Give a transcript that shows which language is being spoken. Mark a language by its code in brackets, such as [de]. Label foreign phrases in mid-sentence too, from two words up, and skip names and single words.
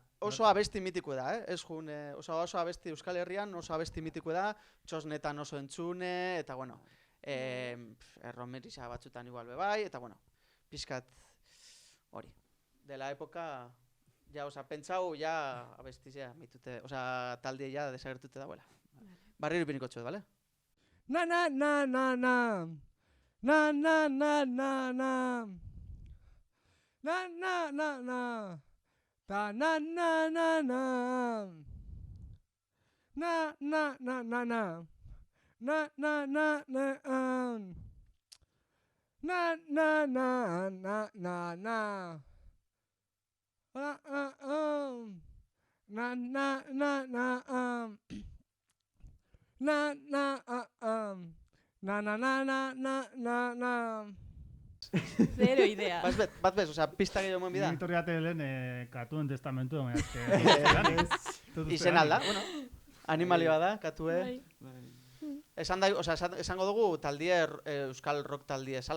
[eu] Oso abesti mitiko da, ez jun, oso abesti Euskal Herrian, oso abesti mitiko da, txosnetan oso entzune, eta, erromerisa batzutan igual bebai, eta, pizkat hori. [es] De la época, [eu] pentsau, abestizia mitute, talde desagertute dagoela. Barriro ipiniko txuet, bale? Na na na na na. Na na na na na. Na na na na. Ta na na na na. Na na na na na. Na na na na na na na na na na. Na na na na na na na na na. Zero idea. Bat bez, osea, pista gehiago eman bida. Victoria Telen katuen testamentu, baina Izen alda, bueno. Animalioa da, katue. Bai. Esan da, osea, esango dugu taldie euskal rock taldie esala.